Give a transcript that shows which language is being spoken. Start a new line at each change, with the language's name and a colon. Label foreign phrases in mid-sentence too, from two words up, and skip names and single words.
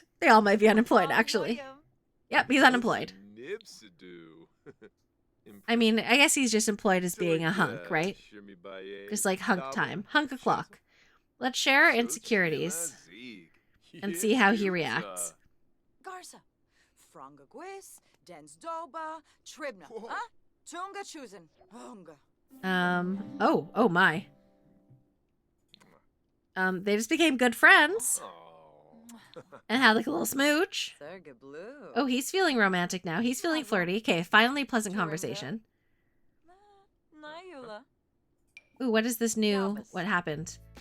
English: They all might be unemployed, actually. Yep, he's unemployed. I mean, I guess he's just employed as being a hunk, right? Just like hunk time. Hunk o'clock. Let's share our insecurities and see how he reacts. Garza. Franga Gwis. Dens Doba. Tribna. Huh? Tunga Chusen. Hunga. Oh my. They just became good friends. And had like a little smooch. Oh, he's feeling romantic now. He's feeling flirty. Okay, finally pleasant conversation. Ooh, what is this new? What happened?